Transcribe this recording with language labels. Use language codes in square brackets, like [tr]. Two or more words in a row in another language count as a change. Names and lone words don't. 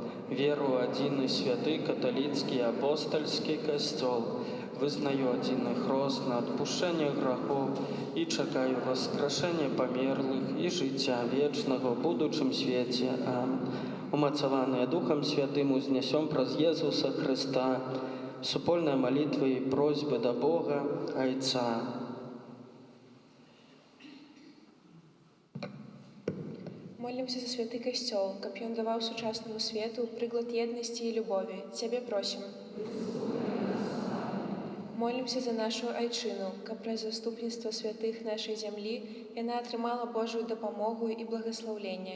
[be] Веру ў адзіны святы каталіцкі і апостальскі касцёл, вызнаю адзіны хрост на адпушчэнне грахоў і чакаю воскрешэння памерлых і жыцця вечнага ў будучым свеце. Амén. Умацаваныя Духам Святым, узнясём праз Езуса Хрыста супольная молитва и просьбы до Бога, Айца. Молимся за святы касцёл, каб ён даваў сучаснаму свету прыклад еднасці і любові. Цябе просім. Молимся за нашу айчыну, каб праз заступніцтва святых нашай зямлі яна атрымала Божую дапамогу і благаслаўленне.